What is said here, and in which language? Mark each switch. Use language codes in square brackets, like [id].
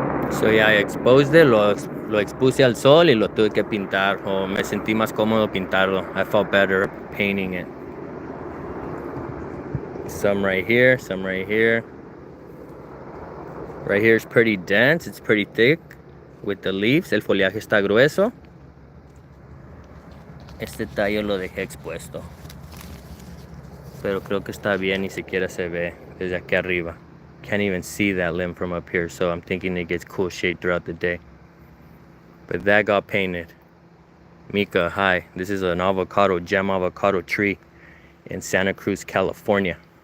[en] So ya exposed it, [es] lo expuse al sol y lo tuve que pintar, o me sentí más cómodo pintarlo. [en] I felt better painting it. Some right here, some right here. Right here is pretty dense, it's pretty thick with the leaves. [es] El follaje está grueso. Este tallo lo dejé expuesto, pero creo que está bien, ni siquiera se ve desde aquí arriba. [en] Can't even see that limb from up here, so I'm thinking it gets cool shade throughout the day. But that got painted. Mika, hi. This is an Gem avocado tree in Santa Cruz, California.